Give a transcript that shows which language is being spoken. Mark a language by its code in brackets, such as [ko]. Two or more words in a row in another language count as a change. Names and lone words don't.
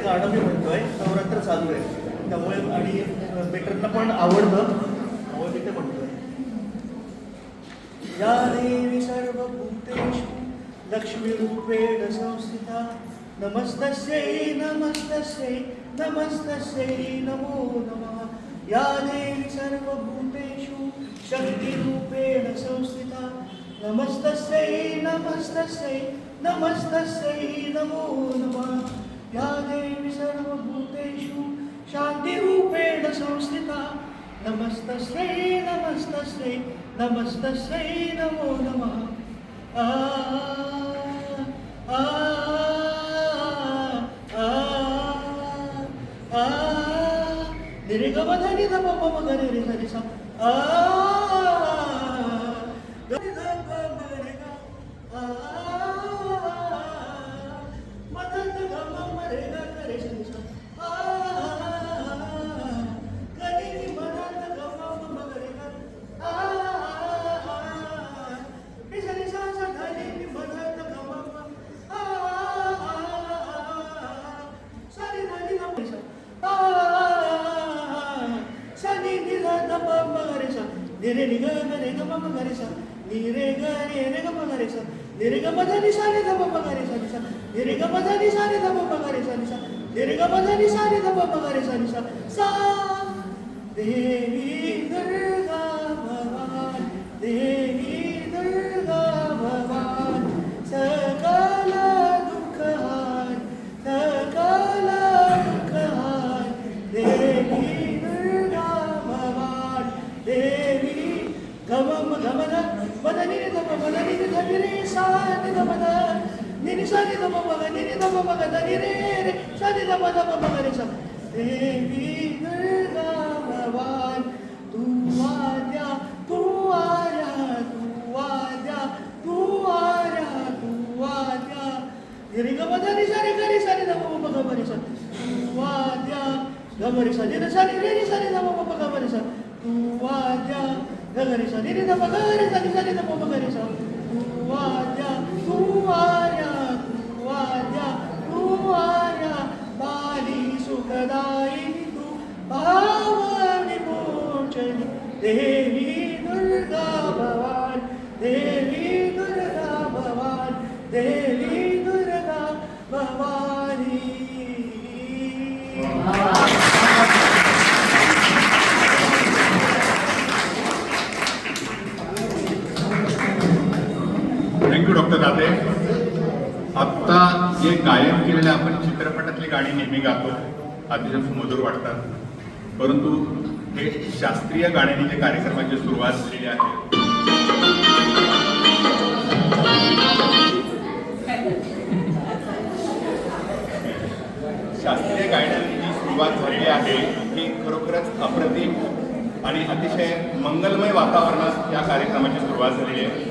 [mr] गाणं मी म्हणतोय, नवरात्र चालू आहे त्यामुळे आणि बेटरना पण आवडतं त्यामुळे मी ते म्हणतोय. [sa] या देवी सर्वभूतेषु लक्ष्मीरूपेण संस्थिता नमस्तस्यै नमस्तस्यै नमस्तस्यै नमो नमः. या देवी सर्वभूतेषु शक्तिरूपेण संस्थिता नमस्तस्यै नमस्तस्यै नमस्तस्यै नमो नमः. या देवी सर्वभूतेषु शान्तिरूपेण संस्थिता नमस्तस्यै नमस्तस्यै नमस्तस्यै नमो नमः. आ आ आ आ निरेगमधनि धप मगरे रे रे सा आ गरि धप मगरे गा आ मदन गम मरे गा करे सा आ गरि मदन गम मगरे गा आ निसरि सा सा धनि मदन गम आ सरि धनि गम सा आ सनि नि ध प मगरे सा नि रे नि ग रे ग म ग रे सा नि रे ग म ग रे सा नि रे ग म ध नि सा नि ध प म ग रे सा नि सा नि रे ग म ध नि सा नि ध प म ग रे सा नि सा नि रे ग म ध नि सा नि ध प म ग रे सा नि सा सा [mr] देवी दुर्गा भवान देवी दुर्गा भवान सकल दुःखहार सकल दुःखहार देवी दुर्गा भवान देवी गमम गमन मदनि धप मदनि धनि रे सा नि धप ध नि सा नि धप मग नि धप मग धनि रे रे सा नि धप धप मग रे सा देवी दुर्गा भवान तू आद्या तू आर्या तू आद्या तू आर्या तू आद्या रे ग म धनि सा रे ग रे सा नि धप मग ग रे सा तू आद्या ग रे सा नि रे सा नि रे सा नि धप मग ग रे सा तू आद्या ग रे सा नि रे धप ग रे सा नि धप मग रे सा तू आद्या तू आर्या तू आद्या तू आर्या बाली सुखदायिनी तू भावनि मोचनी देवी दुर्गा भवान देवी दुर्गा भवान देवी दुर्गा भवानी. [en] thank you doctor दाते. [mr] आत्ता जे गायन केलेले आपण चित्रपटातली गाणी नेहमी गातो, अतिशय सुमधुर वाटतात, परंतु हे शास्त्रीय गाण्याने जे कार्यक्रमाची सुरुवात झालेली आहे शास्त्रीय गायनाची जी सुरुवात झालेली आहे ही खरोखरच अप्रतिम आणि अतिशय मंगलमय वातावरणात या कार्यक्रमाची सुरुवात झालेली आहे.